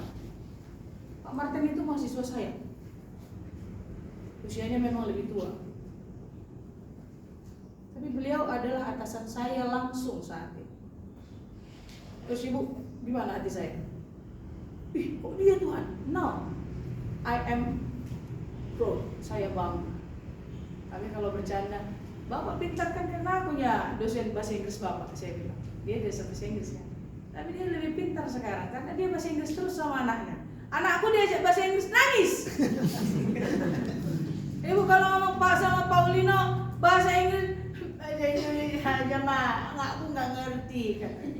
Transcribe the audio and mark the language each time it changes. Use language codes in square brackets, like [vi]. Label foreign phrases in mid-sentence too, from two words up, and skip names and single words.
[id] Pak Martin itu mahasiswa saya. Usianya memang lebih tua. Tapi beliau adalah atasan saya langsung saat itu. Terus ibu, gimana hati saya? Ih, kok dia Tuhan? [en] No, I am proud. [id] Saya bangga. Tapi kalau bercanda, Bapak pintar kan karena aku ya dosen bahasa Inggris Bapak, saya bilang. Dia dosen bahasa Inggris ya. Tapi dia lebih pintar sekarang karena dia bahasa Inggris terus sama anaknya. Anakku diajak bahasa Inggris nangis. Ibu kalau ngomong Pak sama Paulino bahasa Inggris aja mah, aku nggak ngerti katanya.